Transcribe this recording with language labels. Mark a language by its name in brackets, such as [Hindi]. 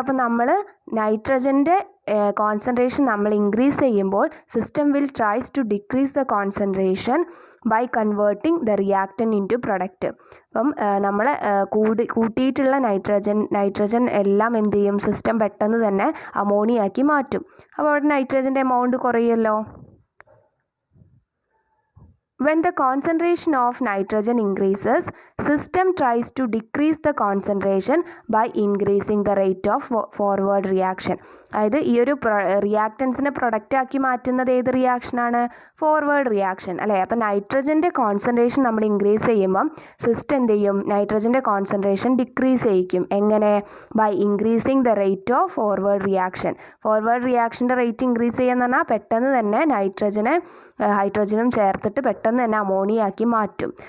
[Malayalam] അപ്പോൾ നമ്മൾ നൈട്രജൻ്റെ കോൺസെൻട്രേഷൻ നമ്മൾ ഇൻക്രീസ് ചെയ്യുമ്പോൾ [English] System will tries to decrease the concentration by converting the reactant into product. [Malayalam] അപ്പം നമ്മൾ കൂട്ടിയിട്ടുള്ള നൈട്രജൻ എല്ലാം എന്ത് ചെയ്യും, സിസ്റ്റം പെട്ടെന്ന് തന്നെ അമോണിയാക്കി മാറ്റും. അപ്പോൾ അവിടെ നൈട്രജൻ്റെ amount കുറയുമല്ലോ. [English] When the concentration of nitrogen increases, system tries to decrease the concentration by increasing the rate of forward reaction. [Malayalam] അതായത് ഈ ഒരു റിയാക്റ്റൻസിനെ പ്രൊഡക്റ്റ് ആക്കി മാറ്റുന്നത് ഏത് റിയാക്ഷനാണ്, ഫോർവേഡ് റിയാക്ഷൻ, അല്ലേ? അപ്പോൾ നൈട്രജൻ്റെ കോൺസെൻട്രേഷൻ നമ്മൾ ഇൻക്രീസ് ചെയ്യുമ്പം സിസ്റ്റം എന്ത് ചെയ്യും, നൈട്രജൻ്റെ കോൺസെൻട്രേഷൻ ഡിക്രീസ് ചെയ്യിക്കും. എങ്ങനെ? [English] By increasing the rate of forward reaction. [Malayalam] Forward റിയാക്ഷൻ്റെ rate increase ചെയ്യാന്ന് പറഞ്ഞാൽ പെട്ടെന്ന് തന്നെ ഹൈഡ്രജനും ചേർത്തിട്ട് പെട്ടെന്ന് തന്നെ അമോണിയ ആക്കി മാറ്റും.